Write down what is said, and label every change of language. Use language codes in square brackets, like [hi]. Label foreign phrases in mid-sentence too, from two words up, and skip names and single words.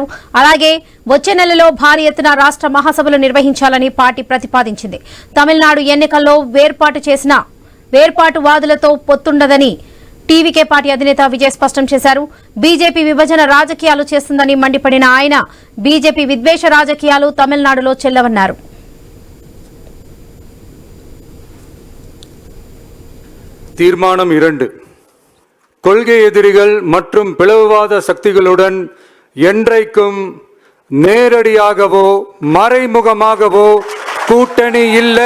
[te] అలాగే వచ్చే నెలలో భారీ ఎత్తున రాష్ట్ర మహాసభలు నిర్వహించాలని పార్టీ ప్రతిపాదించింది. తమిళనాడు ఎన్నికల్లో వేర్పాటువాదులతో పొత్తుండదని టీవీకే పార్టీ అధినేత విజయ్ స్పష్టం చేశారు. బీజేపీ విభజన రాజకీయాలు చేస్తుందని మండిపడిన ఆయన బీజేపీ విద్వేష రాజకీయాలు తమిళనాడులో చెల్లవన్నారు. [ta] தீர்மானம் 2. கொள்கை எதிரிகள் மற்றும் பிளவுவாத சக்திகளுடன் என்றைக்கும் நேரடியாகவோ மறைமுகமாகவோ கூட்டணி இல்லை.